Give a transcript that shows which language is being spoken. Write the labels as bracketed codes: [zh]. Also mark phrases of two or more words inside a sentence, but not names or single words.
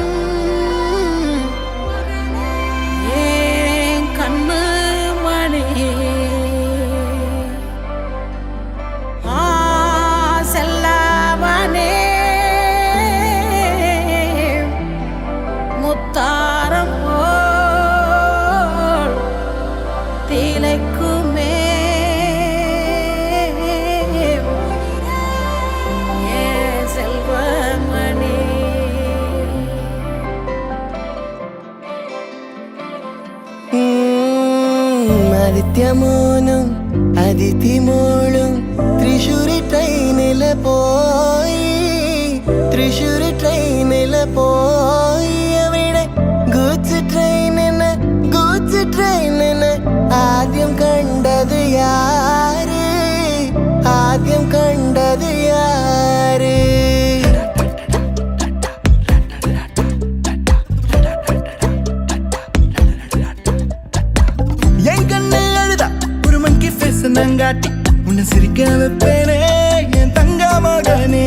[ta] ஏன் கண்ணு மணி செல்லவனே முத்தாரம் போல் திளைக்குமே [ml] ആദിത്യമോനും അതിഥിമോളും തൃശ്ശൂരി ട്രെയിനില് പോയി അവിടെ ഗൂഡ്സ് ട്രെയിനിന് ആദ്യം കണ്ടത് യാര് [ta] நங்காட்டி உன்னை சிரிக்க வைப்பேனே என் தங்க மகனே